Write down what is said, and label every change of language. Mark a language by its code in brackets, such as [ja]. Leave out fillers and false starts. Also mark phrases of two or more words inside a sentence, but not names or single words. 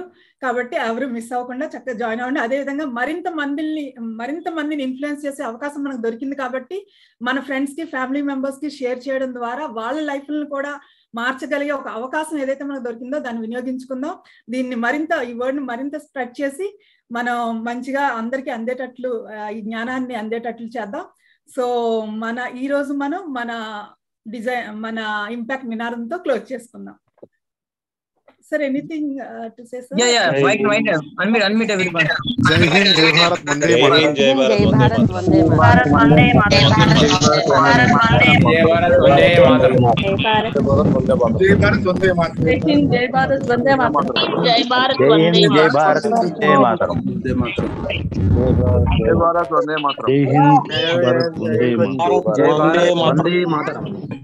[te] కాబట్టి ఎవరు మిస్ అవ్వకుండా చక్కగా జాయిన్ అవ్వండి. అదేవిధంగా మరింత మందిని ఇన్ఫ్లుయెన్స్ చేసే అవకాశం మనకు దొరికింది కాబట్టి మన ఫ్రెండ్స్ కి, [en] family members [te] కి షేర్ చేయడం ద్వారా వాళ్ళ లైఫ్లను కూడా మార్చగలిగే ఒక అవకాశం ఏదైతే మనకు దొరికిందో దాన్ని వినియోగించుకుందాం. దీన్ని ఈ వర్డ్ ని మరింత స్ప్రెడ్ చేసి మనం మంచిగా అందరికీ అందేటట్లు, ఈ జ్ఞానాన్ని అందేటట్లు చేద్దాం. సో ఈ రోజు మనం మన ఇంపాక్ట్ నినాదంతో క్లోజ్ చేసుకుందాం. [en] Sir, anything to say, sir? Yeah. Unmute everyone. [hi] जय हिंद, जय भारत, वंदे मातरम्. जय भारत, वंदे मातरम्. वंदे मातरम्। भारत वंदे मातरम्. जय भारत वंदे मातरम्. जय हिंद, जय भारत, वंदे मातरम्। जय भारत, वंदे मातरम्. जय भारत, वंदे मातरम्। जय भारत, वंदे मातरम्. जय हिंद, भारत, वंदे मातरम्। जय भारत, वंदे मातरम्.